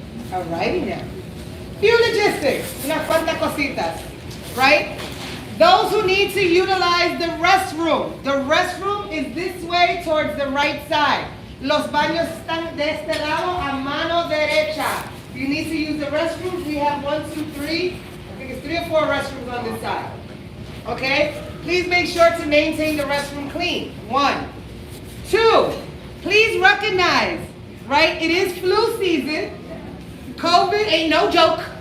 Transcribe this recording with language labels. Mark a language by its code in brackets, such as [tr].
[en] Alrighty now. Few logistics, [es] unas cuantas cositas, [en] right? Those who need to utilize the restroom is this way towards the right side. [es] Los baños están de este lado a mano derecha. [en] If you need to use the restrooms, we have 1, 2, 3. I think it's 3 or 4 restrooms on this side. Okay? Please make sure to maintain the restroom clean. 1. 2, please recognize, right? It is flu season. COVID ain't no joke.